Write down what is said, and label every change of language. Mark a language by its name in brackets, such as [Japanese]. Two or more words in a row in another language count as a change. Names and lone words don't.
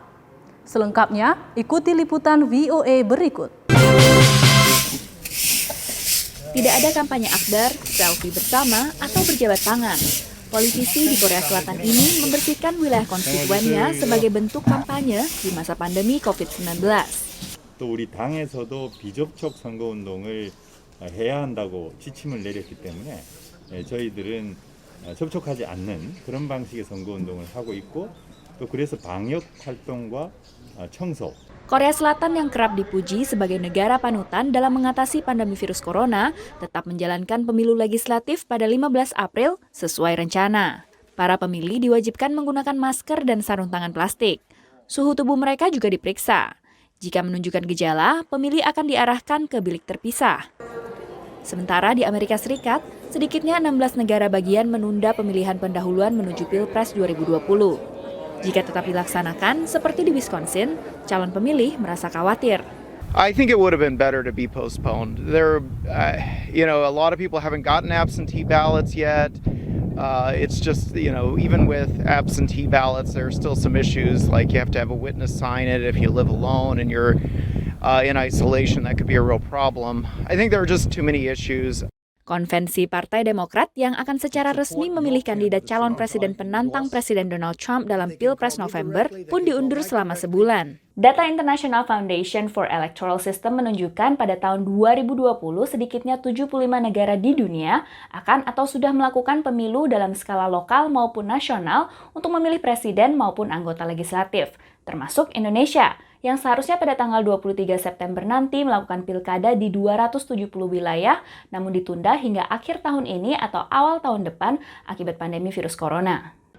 [Indonesian] Selengkapnya, ikuti liputan VOA berikut. Tidak ada kampanye akbar, selfie bersama, atau berjabat tangan. Politisi di Korea Selatan ini membersihkan wilayah konstituennya sebagai bentuk kampanye di masa pandemi COVID-19. [Korean] 또 우리 당에서도 비접촉 선거운동을 해야 한다고 지침을 내렸기 때문에 저희들은 접촉하지 않는 그런 방식의 선거운동을 하고 있고 또 그래서 방역 활동과 청소. [Indonesian] Korea Selatan yang kerap dipuji sebagai negara panutan dalam mengatasi pandemi virus corona tetap menjalankan pemilu legislatif pada 15 April sesuai rencana. Para pemilih diwajibkan menggunakan masker dan sarung tangan plastik. Suhu tubuh mereka juga diperiksa. Jika menunjukkan gejala, pemilih akan diarahkan ke bilik terpisah. Sementara di Amerika Serikat, sedikitnya 16 negara bagian menunda pemilihan pendahuluan menuju Pilpres 2020. Jika tetap dilaksanakan, seperti di Wisconsin, calon pemilih merasa khawatir. [English] I think it would have been better to be postponed. A lot of people haven't gotten absentee ballots yet. It's just, even with absentee ballots, there are still some issues, like you have to have a witness sign it if you live alone and you're in isolation. That could be a real problem. I think there are just too many issues. [Indonesian] Konvensi Partai Demokrat yang akan secara resmi memilih kandidat calon presiden penantang Presiden Donald Trump dalam Pilpres November pun diundur selama sebulan. Data International Foundation for Electoral System menunjukkan pada tahun 2020 sedikitnya 75 negara di dunia akan atau sudah melakukan pemilu dalam skala lokal maupun nasional untuk memilih presiden maupun anggota legislatif, termasuk Indonesia, yang seharusnya pada tanggal 23 September nanti melakukan pilkada di 270 wilayah, namun ditunda hingga akhir tahun ini atau awal tahun depan akibat pandemi virus corona.